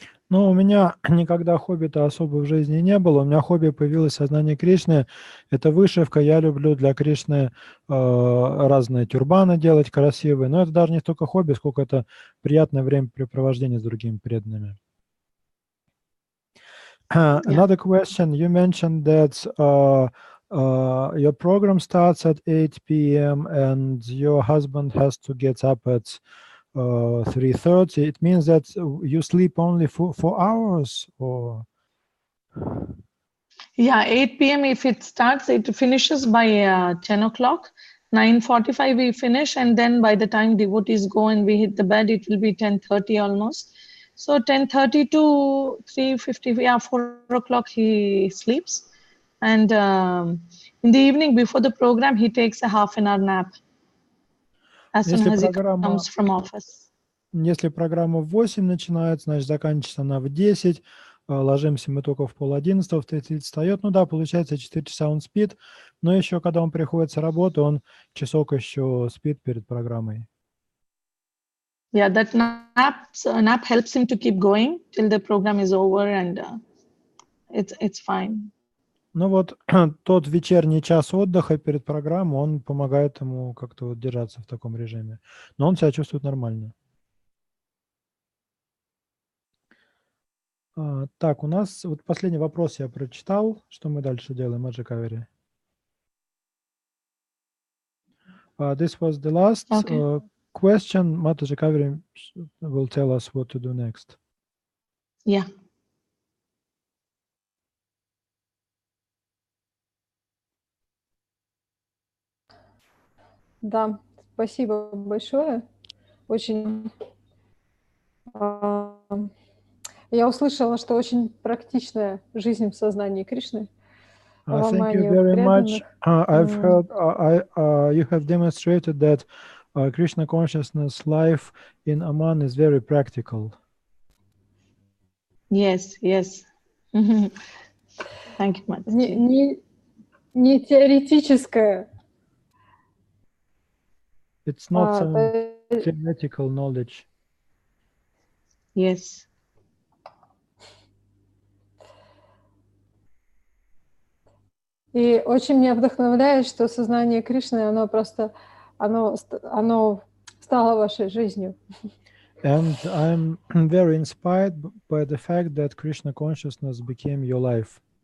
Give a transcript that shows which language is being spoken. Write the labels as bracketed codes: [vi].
[ru] Ну, у меня никогда хобби-то особо в жизни не было. У меня хобби появилось сознание Кришны. Это вышивка. Я люблю для Кришны разные тюрбаны делать красивые. Но это даже не столько хобби, сколько это приятное времяпрепровождение с другими преданными. [en] Another question. You mentioned that your program starts at 8 p.m. and your husband has to get up at 3:30. It means that you sleep only for 4 hours, or? Yeah, 8 p.m. if it starts, it finishes by 10 o'clock. 9:45 we finish, and then by the time devotees go and we hit the bed, it will be 10:30 almost. So 10:30 to 3:50, 4 o'clock he sleeps. And in the evening before the program, he takes a half an hour nap as soon as he comes from office. [ru] Если программа в 8 начинается, значит, заканчивается она в 10, ложимся мы только в 10:30, в 30 встает. Ну да, получается, 4 часа он спит, но еще, когда он приходит с работы, он часок еще спит перед программой. [en] Yeah, that nap helps him to keep going till the program is over, and it's fine. [ru] Ну вот, тот вечерний час отдыха перед программой, он помогает ему как-то вот держаться в таком режиме. Но он себя чувствует нормально. Так, у нас вот последний вопрос я прочитал. Что мы дальше делаем, Маджи Кавери? [en] This was the last question. Mataji Kaveri will tell us what to do next. Yeah. [ru] Да, спасибо большое. Очень... Я услышала, что очень практичная жизнь в сознании Кришны. [en] Thank you very much. I've heard you have demonstrated that Krishna consciousness life in Amman is very practical. Yes, yes. Thank you, Mataji. [ru] Не теоретическая. [en] It's not some theoretical knowledge. Yes. [ru] И очень меня вдохновляет, что сознание Кришны, оно стало вашей жизнью. [en] And I'm very inspired by the fact that Krishna consciousness became your life.